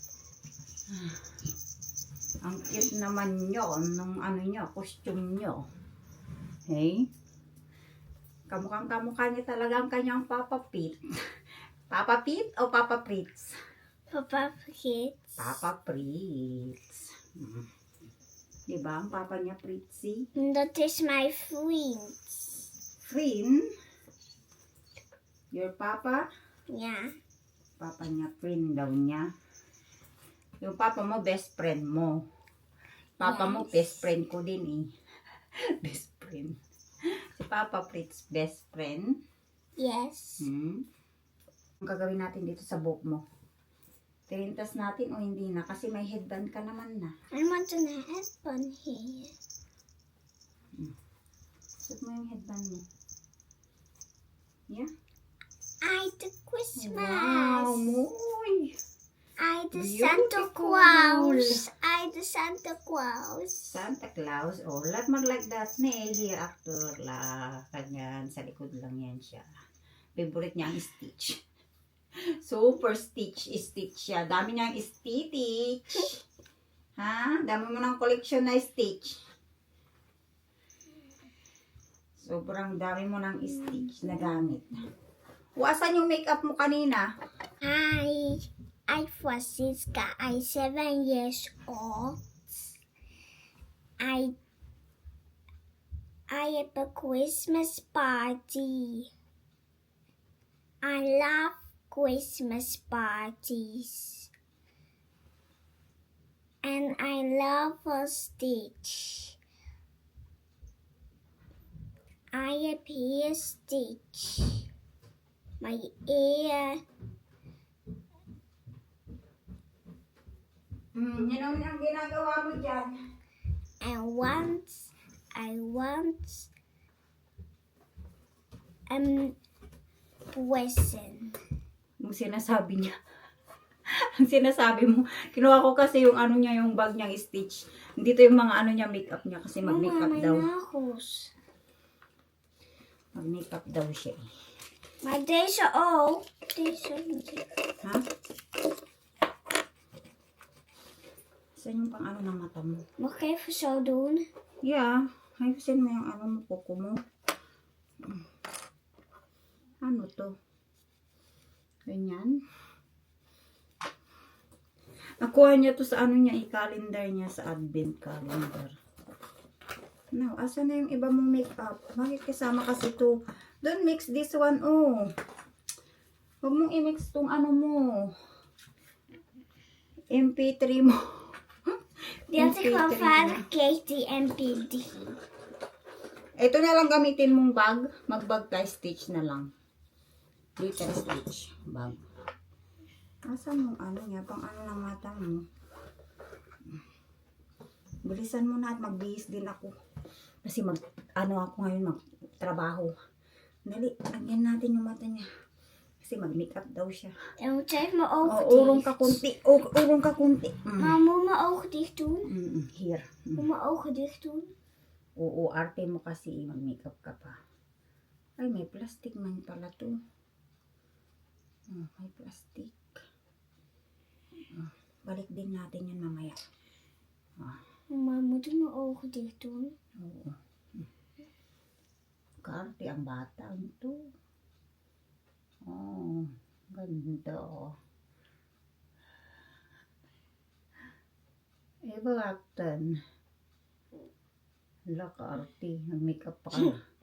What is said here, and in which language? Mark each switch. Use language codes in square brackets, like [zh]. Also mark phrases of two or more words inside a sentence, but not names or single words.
[tl] Ang cute naman nyo, ng costume nyo. Okay? Kamukha niya talaga ang kanyang Papa Pete. Papa Pete o Papa Fritz? Papa Fritz. Papa Fritz. Diba ang papa niya, Fritzy? [en] That is my friend. Friend? Your papa? Yeah. [tl] Papa niya, friend daw niya. Yung papa mo, [en] best friend [tl] mo. Papa mo, [en] best friend [tl] ko din [en] Best friend. [tl] Si Papa Fritz, [en] best friend? Yes. [tl] Ang gagawin natin dito sa buhok mo? Tirintas natin o hindi na? Kasi may headband ka naman na. [en] I want a headband here. [tl] Suot mo yung headband mo. [en] Yeah? I the Christmas. [tl] Wow, moy! [en] I the Beautiful. Santa Claus. I the Santa Claus. Santa Claus. Let mag-like that here after kanyan. [tl] Sa likod lang yan siya. Favorite niya ang Stitch. Super Stitch siya. Dami niyang Stitch. Ha? Dami mo ng collection na Stitch. Sobrang dami mo ng Stitch na gamit. Asan yung makeup mo kanina? [en] Hi, I'm Francisca. I'm 7 years old. I have a Christmas party. I love Christmas parties. And I love a Stitch. I have here Stitch. My ear. [tl] Yan ang ginagawa mo dyan. [en] I want present. [tl] Yung sinasabi niya. Ang sinasabi mo. Kinuha ko kasi yung niya, yung bag niyang Stitch. Dito yung mga niya, makeup niya. Kasi mag-makeup daw. Mag-makeup daw siya. [en] My days are old. [tl] Ha? Saan yung pang ng mata mo? [nl] Mag ik even zo doen? [en] Yeah. [tl] Ayusin mo yung mo, kuko mo. Ano to? Ganyan. Nakuha niya to sa niya, i-calendar niya sa advent calendar. Now, asan na yung iba mong makeup? Bakit kasama kasi to? [en] Don't mix this one, [tl] Huwag mong i-mix tong mo. MP3 mo. [nl] Die had ik van vader Katie en PD. [tl] Ito na lang gamitin mong bag. Mag-bag tayo, Stitch na lang. Glitter Stitch. Bag. Asan yung niya? Pang ng mata mo? Bilisan mo na at magbihis din ako. Kasi ako ngayon trabaho. Dali, lagyan natin yung mata niya. Kasi mag-makeup daw siya. [nl] En moet even mijn ogen [tl] Urong [nl] dicht. [tl] ka kunti. Urong ka kunti. [nl] Maar moet mijn ogen dicht doen? [en] Here. [nl] Moet mijn ogen dicht doen? [tl] Oo, arte mo kasi mag-makeup ka pa. Ay, may plastic man pala to. May plastic. Balik din natin yan mamaya. Maar moet ik mijn ogen dicht doen? Oo. Kaarte ang bata ito. Oh, ganda oh. Baktan. Hala, kaarte. Nag-makeup pa ka.